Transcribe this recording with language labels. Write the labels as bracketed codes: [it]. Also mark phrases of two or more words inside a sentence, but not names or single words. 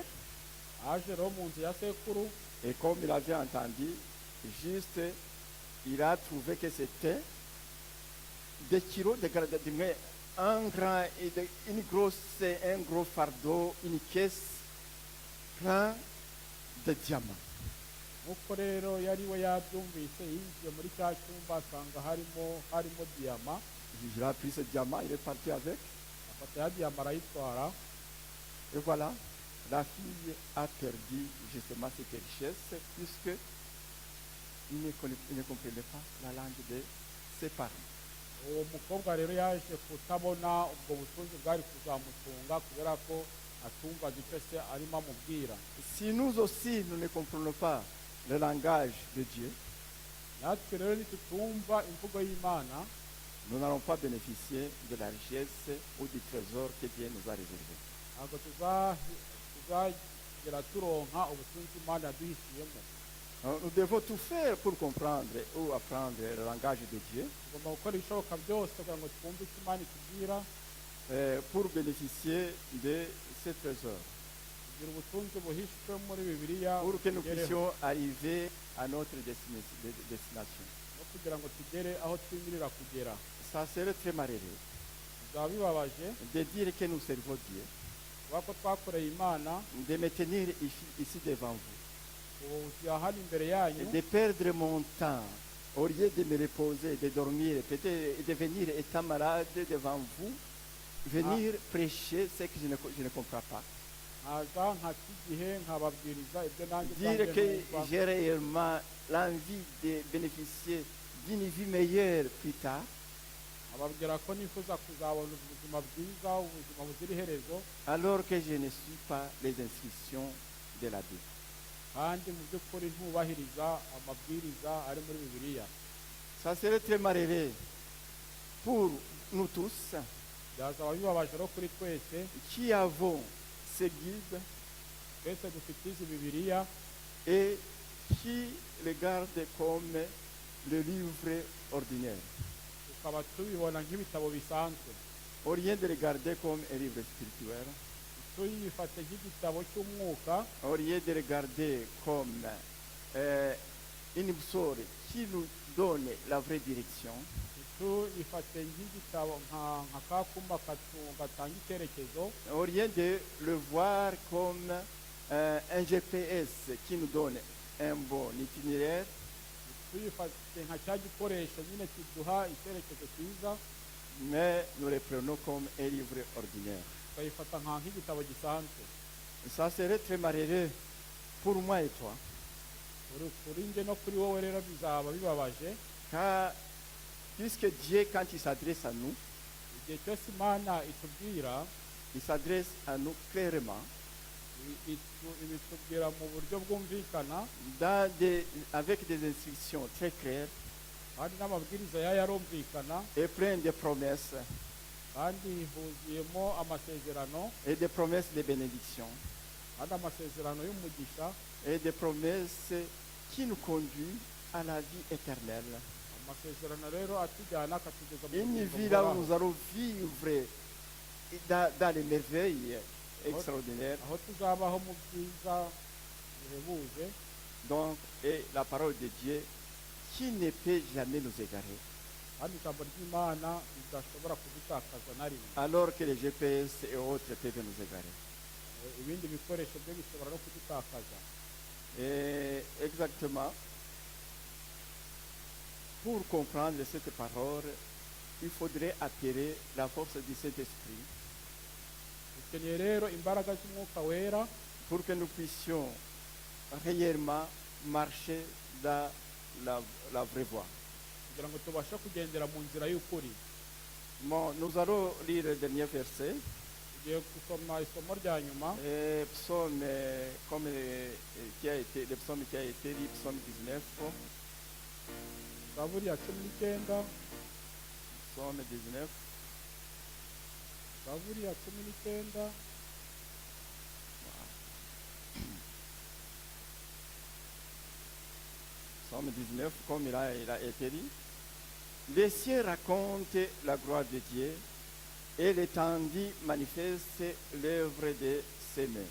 [rw] aje rero mu nzu ya sekuru, [fr] et comme il avait entendu, juste, il a trouvé que c'était des kilos un gros fardeau, une caisse plein de diamants. [rw] nk'uko rero yari we yabyumvise, yinjiye muri cya cyumba asanga harimo diyama, [fr] Il a pris ce diamant, il est parti avec. [rw] afata ya diyama arayitwara. [fr] Et voilà, la fille a perdu justement cette richesse puisque il ne comprenait pas la langue de ses parents. [rw] uwo mukobwa rero yaje kutabona ubwo butunzi bwari kuzamutunga kubera ko atumvaga icyo se arimo amubwira. [fr] Si nous aussi, nous ne comprenons pas le langage de Dieu, [rw] natwe rero nitutumva imvugo y'Imana, [fr] nous n'allons pas bénéficier de la richesse ou du trésor que Dieu nous a réservé. [rw] ntabwo tuzagera turonka ubutunzi Imana yaduhisiyemo. [fr] Nous devons tout faire pour comprendre ou apprendre le langage de Dieu, [rw] tugomba gukora ibishoboka byose kugira ngo twumve icyo Imana itubwira, [fr] pour bénéficier de ce trésor, [rw] kugira ubutunzi buhishwe muri Bibiliya [fr] pour que nous [rw] tugereho, [fr] puissions arriver à notre destination. [rw] no kugira ngo tugere aho twimirira kugera. [fr] Ça serait très malheureux [rw] bizaba bibabaje [fr] de dire que nous servons Dieu, [rw] kuba ko twakoreye Imana, [fr] de me tenir ici devant vous, [rw] ubu hano imbere yanyu, [fr] et de perdre mon temps au lieu de me reposer, de dormir, peut-être de venir étant malade devant vous, venir prêcher ce que je ne comprends pas. [rw] nkaza nkata igihe nkababwiriza ibyo nanjye [fr] Dire [rw] ubwanjye [fr] que [rw] numva, [fr] j'ai réellement l'envie de bénéficier d'une vie meilleure plus tard, [rw] ababwira ko nifuza kuzabona ubuzima bwiza, ubuzima buzira iherezo, [fr] alors que je ne suis pas les instructions de la Bible. [rw] kandi mu by'ukuri ntubahiriza amabwiriza ari muri bibiliya. [fr] Ça serait très malheureux pour nous tous [rw] Byazaba bibabaje rero kuri twese [fr] qui avons ces guides [rw] twese dufite izi bibiliya [fr] et qui les gardent comme le livre ordinaire, [rw] tukaba tubibona nk'ibitabo bisanzwe, [fr] au lieu de les garder comme un livre spirituel, [rw] tuyifate nk'igitabo cy'umwuka, [fr] au lieu de les garder comme une boussole qui nous donne la vraie direction. [rw] tuyifate nk'igitabo nka kakuma gatanga icyerekezo, [fr] Au lieu de le voir comme un GPS qui nous donne un bon itinéraire, [rw] tuyifate nka cya gikoresho nyine kiduha icyerekezo cyiza, [fr] mais nous le prenons comme un livre ordinaire. [rw] tukayifata nk'igitabo gisanzwe. [fr] Ça serait très malheureux pour moi et toi, [rw] Kuri nge no kuri wowe rero bizaba bibabaje, [fr] car puisque Dieu, quand il s'adresse à nous, [rw] igihe cyose Imana itubwira, [fr] il s'adresse à nous clairement, [rw] ibitubwira mu buryo bwumvikana [fr] avec des instructions très claires [rw] kandi n'amabwiriza yayo arumvikana, [fr] et plein de promesses [rw] kandi huzuyemo amasezerano, [fr] et des promesses de bénédiction [rw] kandi amasezerano y'umugisha, [fr] et des promesses qui nous conduisent à la vie éternelle. [rw] amasezerano rero atujyana akatugeza mu [fr] Une [rw] bugingo [fr] vie là où [rw] buhoraho, [fr] nous allons vivre dans les merveilles extraordinaires. [rw] aho tuzabaho mu byiza bihebuje. [fr] Donc, et la parole de Dieu qui ne peut jamais nous égarer. [rw] kandi ijambo ry'Imana ridashobora kudutakaza na rimwe. [fr] Alors que les GPS et autres peuvent nous égarer. [rw] Ibindi bikoresho byo bishobora no kudutakaza. [fr] Et exactement, pour comprendre cette parole, il faudrait appeler la force du Saint-Esprit [rw] Dukeneye rero imbaraga z'umwuka wera [fr] pour que nous puissions réellement marcher dans la vraie voie. [rw] kugira ngo tubashe kugendera mu nzira y'ukuri. [fr] Bon, nous allons lire le dernier verset. [rw] Tugiye gusoma isomo rya nyuma, [fr] Psaume, comme le psaume qui a été lu, psaume 19. [rw] Zaburi ya 19, [fr] Psaume 19. [rw] Zaburi ya 19. [fr] Psaume 19, comme il a été dit. Les cieux racontent la gloire de Dieu et l'étendue manifeste l'œuvre de ses mains.